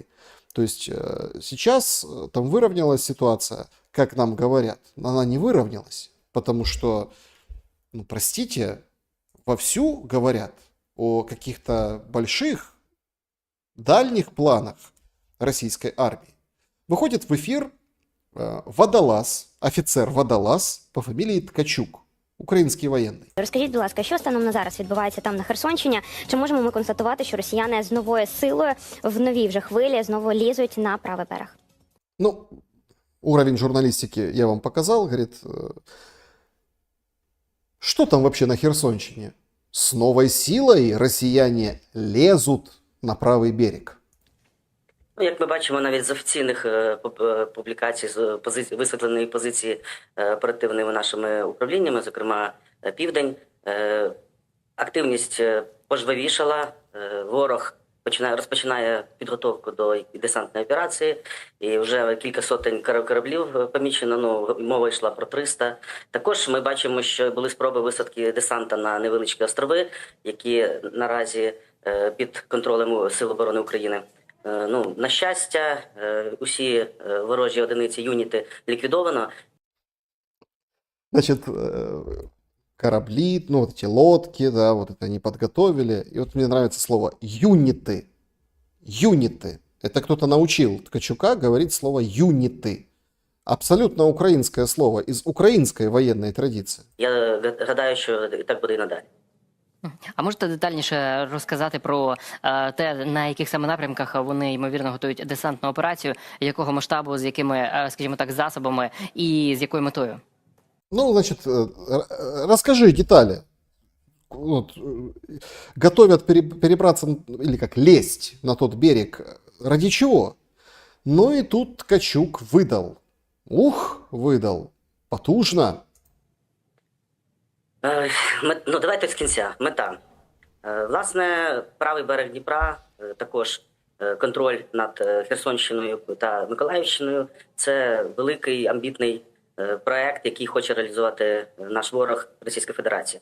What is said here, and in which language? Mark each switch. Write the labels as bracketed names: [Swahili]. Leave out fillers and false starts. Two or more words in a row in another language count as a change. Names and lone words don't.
[Russian] То есть сейчас там выровнялась ситуация, как нам говорят. Она не выровнялась, потому что, ну простите, вовсю говорят о каких-то больших, дальних планах российской армии. Выходит в эфир водолаз, [Ukrainian] офіцер-водолаз по фамілії Ткачук, український воєнний. Розкажіть, будь ласка, що станом на зараз відбувається там на Херсонщині? Чи можемо ми констатувати, що росіяни з новою силою в новій вже хвилі знову лізуть на правий берег? [Russian] Ну, уровень журналистики я вам показал, говорит, что там вообще на Херсонщине? С новой силой россияне лезут на правый берег. [Ukrainian] Ну, як ми бачимо навіть з офіційних публікацій, з висвітленої позиції оперативними нашими управліннями, зокрема Південь, активність пожвавішала, ворог розпочинає підготовку до десантної операції, і вже кілька сотень кораблів помічено, ну, мова йшла про 300. Також ми бачимо, що були спроби висадки десанта на невеличкі острови, які наразі під контролем Сил оборони України. Ну, на щастя, усі ворожі одиниці, юніти ліквідовано. [Russian] Значит, корабли, ну вот эти лодки, да, вот это они подготовили. И вот мне нравится слово юниты. Юниты. Это кто-то научил Ткачука говорить слово юниты. Абсолютно украинское слово из украинской военной традиции. [Ukrainian] Я гадаю, що так буде і надалі. [Russian] А можете [Ukrainian] детальніше розказати про те, на яких саме напрямках вони, ймовірно, готують десантну операцію, якого масштабу, з якими, скажімо так, засобами і з якою метою? [Russian] Ну, значит, расскажи детали. Вот, готовят перебраться, или как, лезть на тот берег. Ради чего? Ну и тут Ткачук выдал. Выдал. [Ukrainian] Потужно. Ну, давайте з кінця. Мета. Власне, правий берег Дніпра, також контроль над Херсонщиною та Миколаївщиною – це великий амбітний проект, який хоче реалізувати наш ворог Російська Федерація.